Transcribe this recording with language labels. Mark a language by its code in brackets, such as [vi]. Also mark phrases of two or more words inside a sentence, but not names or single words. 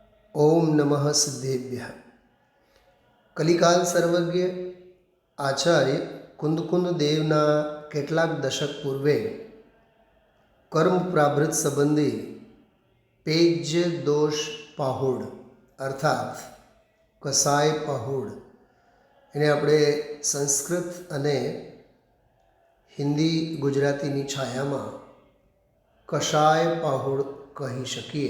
[sa] ओम नमः सिद्धेभ्यः। [gu] કલિકાલ સર્વજ્ઞ આચાર્ય કુંદકુંદ દેવના કેટલાક દશક પૂર્વે કર્મ પ્રાભૃત સંબંધી પેજ દોષ પાહુડ અર્થાત કસાય પાહુડ એને આપણે સંસ્કૃત અને હિન્દી ગુજરાતીની છાયામાં કષાય પાહુડ કહી શકીએ.